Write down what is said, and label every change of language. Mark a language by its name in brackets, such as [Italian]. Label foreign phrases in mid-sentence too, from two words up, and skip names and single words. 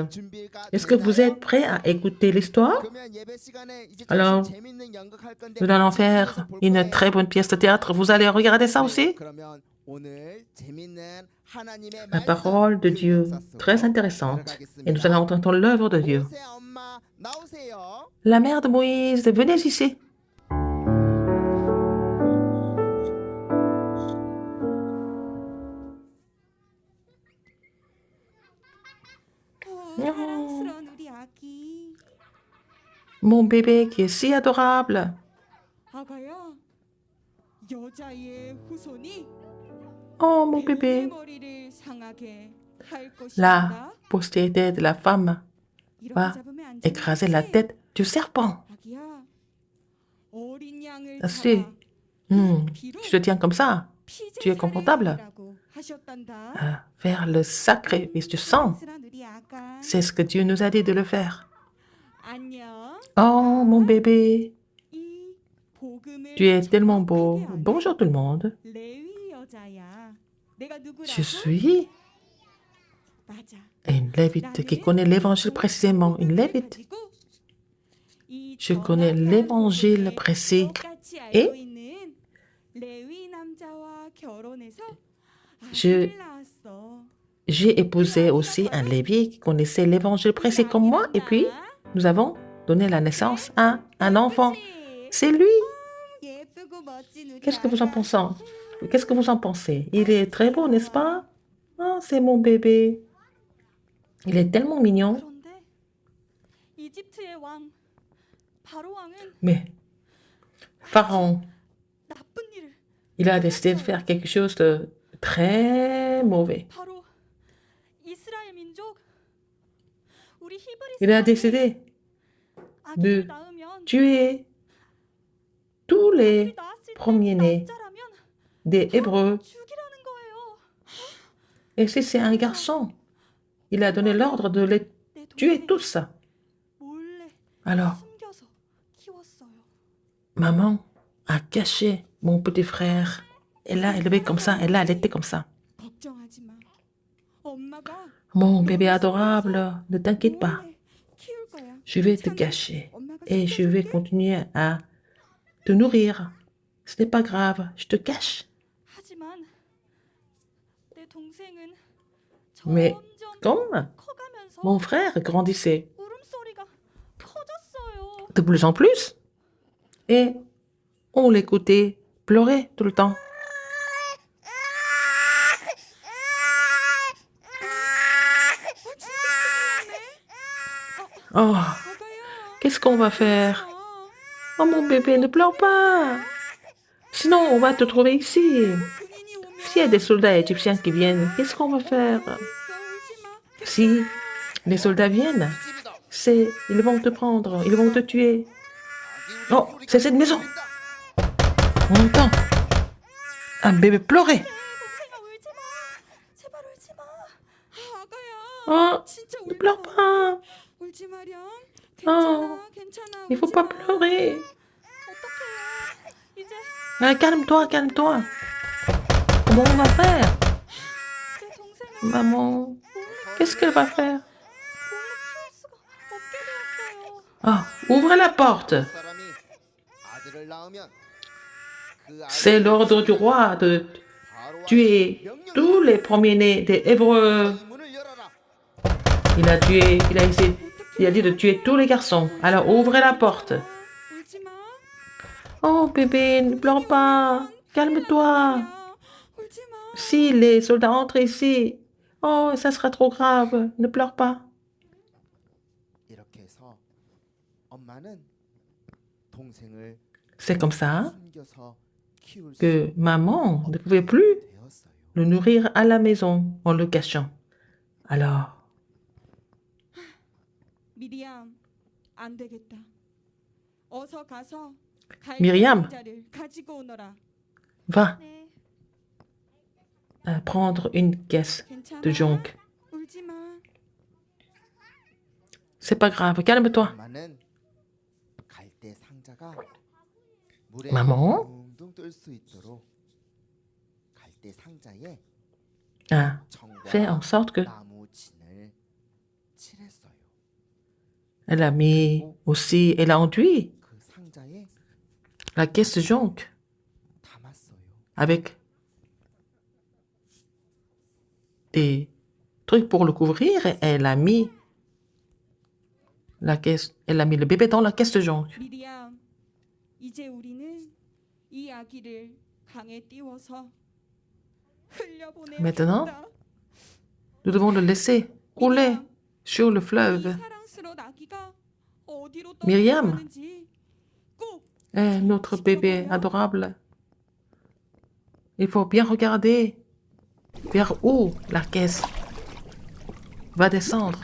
[French] Est-ce que vous êtes prêts à écouter l'histoire? Alors, nous allons faire une très bonne pièce de théâtre. Vous allez regarder ça aussi? La parole de Dieu, très intéressante. Et nous allons entendre l'œuvre de Dieu. La mère de Moïse, venez ici. [Korean] 사랑스러운 우리 아기. [French] Mon bébé qui est si adorable. [Korean] 아가야, 여자의 후손이 [French] Oh, mon [Korean] 배우의 [French] bébé. [Korean] 머리를 상하게 할 [French] La [Korean] 것이다. [French] postérité de la femme [Korean] 이렇게 [French] va [Korean] 잡으면 안 [French] écraser la [Korean] 되겠지? [French] tête du serpent. [Korean] 아기야, 어린 양을 [French] Ainsi, [Korean] 잡아 [French] tu te tiens comme ça, tu es confortable. [Korean] 피제사례라고 하셨단다. [French] Faire le sacrifice du sang. [Korean] 사랑스러운 우리 아가. [French] C'est ce que Dieu nous a dit de le faire. [Korean] 안녕. [French] Oh, mon bébé, [Korean] 이 복음을 [French] tu es tellement beau. [Korean] 정확하게 아는 [French] Bonjour tout le monde. [Korean] 레위 여자야. 내가 누구라고? [French] Je suis [Korean] 맞아. [French] une lévite qui connaît l'évangile précisément. Une lévite. Je connais l'évangile précis. Et Je- j'ai épousé aussi un lévite qui connaissait l'évangile précis comme moi. Et puis, nous avons donné la naissance à un enfant. C'est lui. Qu'est-ce que vous en pensez? Qu'est-ce que vous en pensez? Il est très beau, n'est-ce pas? Oh, c'est mon bébé. Il est tellement mignon. [Korean] 그런데 이집트의 왕 바로 왕은 [French] Mais Pharaon, [Korean] 나쁜 일을 [French] il a décidé de faire quelque chose de très mauvais. [Korean] 바로 이스라엘 민족 우리 히브리 [French] Il a [Korean] 사람이 [French] décidé de [Korean] 아기를 낳으면 [French] tuer tous les [Korean] 아기를 낳았을 때 [French] premiers-nés [Korean] 남자라면 [French] des Hébreux. [Korean] 죽이라는 거예요. [French] Et si c'est un garçon, il a donné l'ordre de les [Korean] 내 [French] tuer [Korean] 동생이 [French] tous. [Korean] 몰래 [French] Alors, [Korean] 숨겨서 키웠어요. [French] maman a caché mon petit frère. Et là, elle était comme ça. Et là, elle était comme ça. [Korean] 걱정하지 마. 엄마가 [French] Mon bébé adorable, ne t'inquiète pas. [Korean] 몰래 키울 거야. [French] Je vais te [Korean] 괜찮아? [French] cacher. [Korean] 엄마가 [French] Et je vais [Korean] 숨겨줄게. [French] continuer à te nourrir. Ce n'est pas grave, je te cache. [Korean] 하지만 내 동생은 [French] Mais [Korean] 점점 [French] comme [Korean] 커가면서 [French] mon frère grandissait [Korean] 울음소리가 커졌어요. [French] de plus en plus, et on l'écoutait pleurer tout le temps. Oh, [Korean] 아가야. [French] qu'est-ce qu'on va faire? Oh mon bébé, ne pleure pas. Sinon, on va te trouver ici. [Korean] 군인이 오면 [French] S'il y a des soldats égyptiens qui viennent, qu'est-ce qu'on va faire? [Korean] 있어 울지 마. [French] Si les soldats viennent, ils vont te prendre, ils vont te tuer. Oh, c'est cette maison. On entend un bébé pleurer. [Korean] 동생아 울지 마. 제발 울지 마. 아가야. [French] Oh, [Korean] 진짜 [French] ne [Korean] 울지 [French] pleure pas. [Korean] 울지 마렴. [French] Oh, [Korean] 괜찮아. [French] il faut [Korean] 울지 [French] pas [Korean] 마. [French] pleurer. [Korean] 어떡해요. 이제 [French] Ah, calme-toi, calme-toi. Comment on va faire? [Korean] 내 동생을 [French] Maman, qu'est-ce qu'elle va faire? [Korean] 몰래 키울 수가 없게 되었어요. [French] Ah, ouvrez la porte. C'est l'ordre du roi de tuer tous les premiers-nés des Hébreux. Il a dit de tuer tous les garçons. Alors ouvrez la porte. [Korean] 울지 마. [French] Oh bébé, ne pleure pas. Calme-toi. [Korean] 울지 마. [French] Si les soldats entrent ici, oh, ça sera trop grave. Ne pleure pas. [Korean] 이렇게 해서 엄마는 동생을 [French] C'est comme ça [Korean] 숨겨서 키울 수 [French] que maman ne pouvait plus [Korean] 되었어요. [French] le nourrir à la maison en le cachant. Alors, [Korean] 미리암 안 되겠다. 어서 가서 미리암. 갈대자를 가지고 오너라. [French] va [Korean] 네, [French] prendre une caisse [Korean] 괜찮아. [French] de jonc. [Korean] 울지 마. [French] C'est pas grave, calme-toi. [Korean] 엄마는 갈대 상자가 물에 마모? 둥둥 뜰 수 있도록 갈대 상자에 [French] a fait en [Korean] 정과 [French] sorte que [Korean] 나무 진을 칠했어요. [French] elle a mis aussi, elle a enduit [Korean] 그 상자에 [French] la caisse de jonc [Korean] 담았어요. [French] avec des trucs pour le couvrir et elle a mis la caisse, elle a mis le bébé dans la caisse de jonc. [Korean] 미리암, 이제 우리는 이 아기를 강에 띄워서 흘려보내야 [French] Maintenant, [Korean] 한다. [French] nous devons le laisser couler sur le [Korean] 이 [French] fleuve. [Korean] 사랑스러운 아기가 어디로 미리암. 떠나가는지 꼭 [French] Eh, notre bébé adorable. Il faut bien regarder vers où la caisse va descendre.